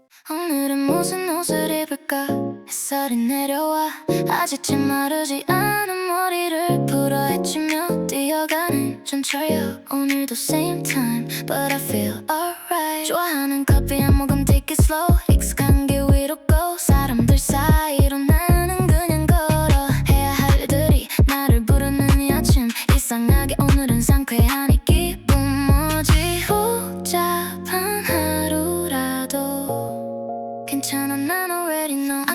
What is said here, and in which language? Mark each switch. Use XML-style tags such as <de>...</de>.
<ko>오늘은 무슨 옷을 입을까? 햇살이 내려와 아직쯤 마르지 않은 머리를 풀어헤치며 뛰어가는 전철역. 오늘도</ko> <en>same time but I feel alright.</en> <ko>좋아하는 커피 한 모금</ko> <en>take it slow.</en> <ko>익숙한 길 위로</ko> <en>go.</en> <ko>사람들 사이로 나는 그냥 걸어. 해야 할 일들이 나를 부르는 이 아침. 이상하게 오늘은 상쾌한 이 기분. 뭐지? 복잡한 하루라도 괜찮아, 난</ko> <en>already know.</en>